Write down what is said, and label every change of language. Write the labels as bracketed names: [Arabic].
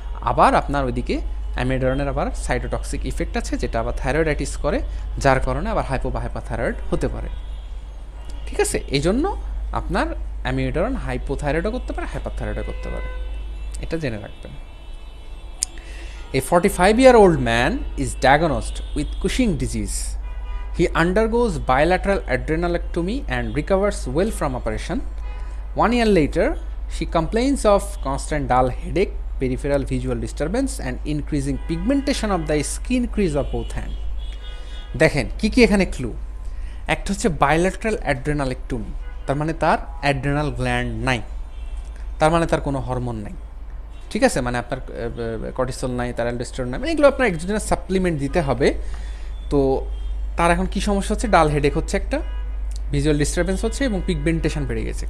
[Bangla] আবার আপনার ওইদিকে অ্যামিওডারনের আবার সাইটোটক্সিক ইফেক্ট আছে, যেটা আবার থাইরয়েডাইটিস করে, যার কারণে আবার হাইপো বা হাইপাথাইরয়েড হতে পারে, ঠিক আছে। এই জন্য আপনার অ্যামিওডারন হাইপোথাইরয়েডও করতে পারে, হাইপাথাইরয়েডও করতে পারে, এটা জেনে রাখবেন। [English] A 45-year-old man is diagnosed with Cushing disease. He undergoes bilateral adrenalectomy and recovers well from operation. 1 year later, she complains of constant dull headache, peripheral visual disturbance, and increasing pigmentation of the skin crease of both hands. [Bangla] দেখেন কি এখানে clue. একটা হচ্ছে bilateral অ্যাড্রেনালেক্টমি, তার মানে তার adrenal gland নাই, তার মানে তার কোনো হরমোন নাই, ঠিক আছে, মানে আপনার কর্টিসল নাই, তার অ্যালডোস্টেরন নাই, মানে এগুলো আপনার এক্সোজেনাস সাপ্লিমেন্ট দিতে হবে। তো তার এখন কী সমস্যা হচ্ছে, ডাল হেডেক হচ্ছে, একটা ভিজুয়াল ডিস্টারবেন্স হচ্ছে এবং পিগমেন্টেশন বেড়ে গেছে।